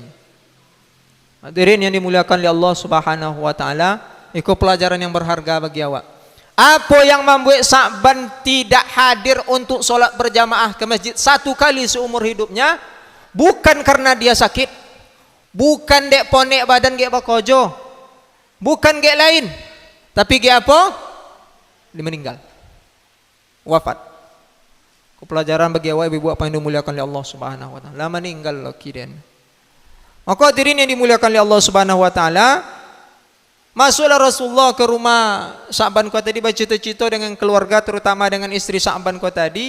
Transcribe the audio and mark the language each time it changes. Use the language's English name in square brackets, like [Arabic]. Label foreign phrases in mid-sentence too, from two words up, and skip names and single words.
[Indonesian] Hadirin yang dimuliakan oleh Allah [Arabic] سبحانه وتعالى, [Indonesian] itu pelajaran yang berharga bagi awak. Apa yang membuat Sa'ban tidak hadir untuk solat berjamaah ke masjid satu kali seumur hidupnya? [Minangkabau] Bukan karena dia sakit, bukan dek ponek badan dek bakojo, bukan dek lain, tapi dek apa? [Indonesian] Dia meninggal, wafat. Pelajaran bagi awak ibu apa yang dimuliakan oleh Allah [Arabic] سبحانه وتعالى. [Minangkabau] Lah meninggal lagi den. [Indonesian] Maka hadirin yang dimuliakan oleh Allah [Arabic] سبحانه وتعالى, [Indonesian] masuklah Rasulullah ke rumah Sa'ban ko tadi bercerita-cerita dengan keluarga, terutama dengan istri Sa'ban ko tadi.